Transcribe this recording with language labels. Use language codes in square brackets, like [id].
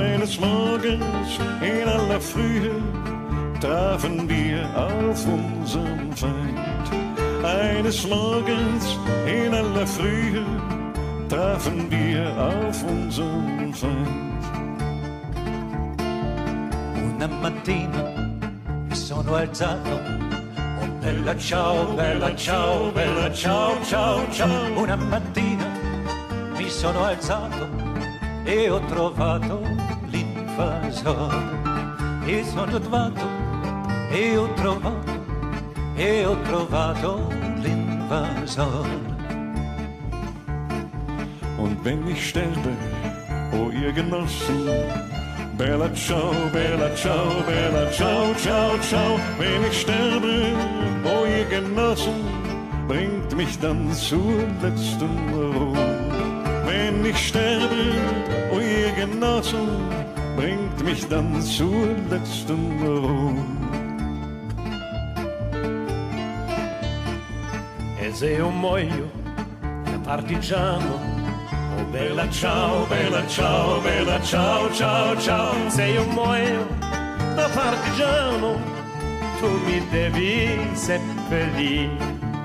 [de] Eines Morgens in aller Frühe trafen wir auf unseren Feind. Eines Morgens in aller Frühe trafen wir auf unseren Feind. [it] Una mattina mi sono alzato, oh bella ciao, bella ciao, bella ciao, ciao, ciao. Una mattina mi sono alzato e ho trovato l'invasore. E sono trovato e ho trovato l'invasore. [de] Und wenn ich sterbe, o ihr Genossen, [it] bella ciao, bella ciao, bella ciao, ciao, ciao. [de] Wenn ich sterbe, o ihr Genossen, bringt mich dann zur letzten Ruhe. Wenn ich sterbe, o ihr Genossen, bringt mich dann zur letzten Ruhe. [it] E se io muoio da partigiano, oh bella ciao, bella ciao, bella ciao, ciao, ciao. Se io muoio da partigiano, tu mi devi seppellire.